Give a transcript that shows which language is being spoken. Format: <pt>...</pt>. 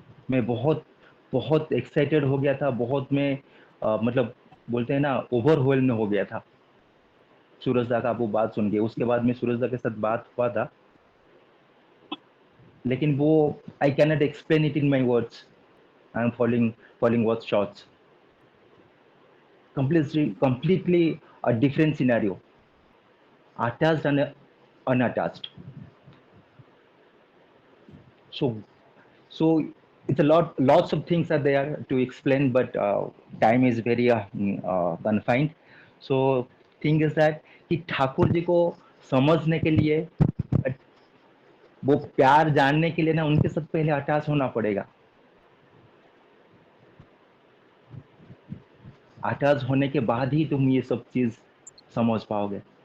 <hi>मैं बहुत बहुत एक्साइटेड हो गया था, बहुत मैं मतलब बोलते हैं ना ओवरवेल्म हो गया था सूरज दा का वो बात सुन के। उसके बाद में सूरज दा के साथ बात हुआ था, लेकिन वो</hi> <en>I can not explain it in my words. I am falling word shorts. Completely a different scenario, attached and unattached. So so it's a lots of things are there to explain, but time is very confined. So thing is that</en> <hi>कि ठाकुर जी को समझने के लिए, वो प्यार जानने के लिए ना उनके साथ पहले अटैच होना पड़ेगा। अटैच होने के बाद ही तुम ये सब चीज समझ पाओगे।</hi>